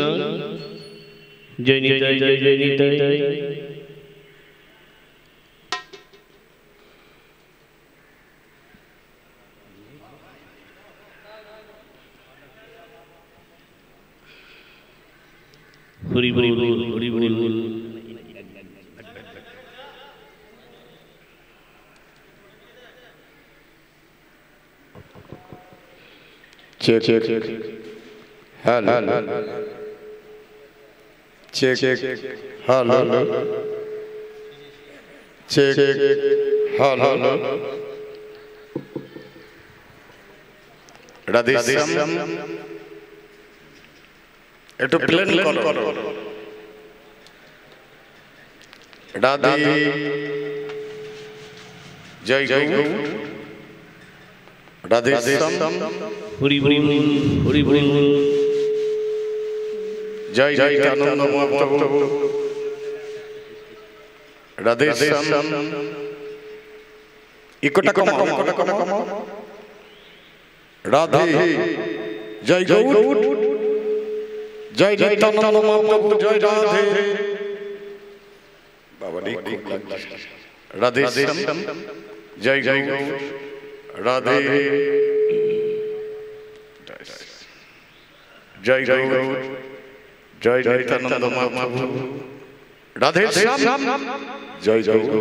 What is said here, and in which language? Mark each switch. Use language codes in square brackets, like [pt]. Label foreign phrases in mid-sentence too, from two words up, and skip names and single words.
[bn] জয় নিতাই জয় জয় নিতাই হরি বোল হরি বোল [en] check hello check hello check hello [bn] রাধে শ্যাম একটু প্লেন করো রাধে জয় জয় রাধে শ্যাম হরি হরি হরি হরি জয় জয় আনন্দ মহাপ্রভু রাধে শ্যাম একটা কম রাধে জয় গৌর জয় জয় আনন্দ মহাপ্রভু জয় রাধে বাবা রাধে শ্যাম জয় জয় রাধে জয় জয় জয় জয় আনন্দ মহাপ্রভু রাধে শ্যাম জয় জয়